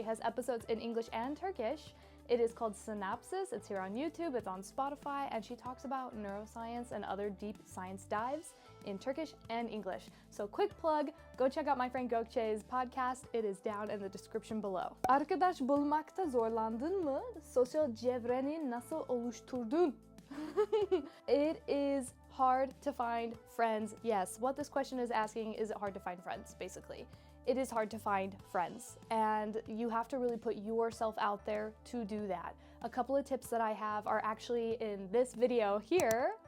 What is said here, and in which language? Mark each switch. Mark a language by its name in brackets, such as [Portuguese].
[English] She has episodes in English and Turkish. It is called Synapsis. It's here on YouTube, it's on Spotify, and she talks about neuroscience and other deep science dives in Turkish and English. So quick plug, go check out my friend Gökçe's podcast. It is down in the description below. [Turkish] Arkadaş bulmakta zorlandın mı? Sosyal çevreni nasıl oluşturdun? [English] It is hard to find friends. Yes, what this question is asking, is it hard to find friends, basically. It is hard to find friends, and you have to really put yourself out there to do that. A couple of tips that I have are actually in this video here.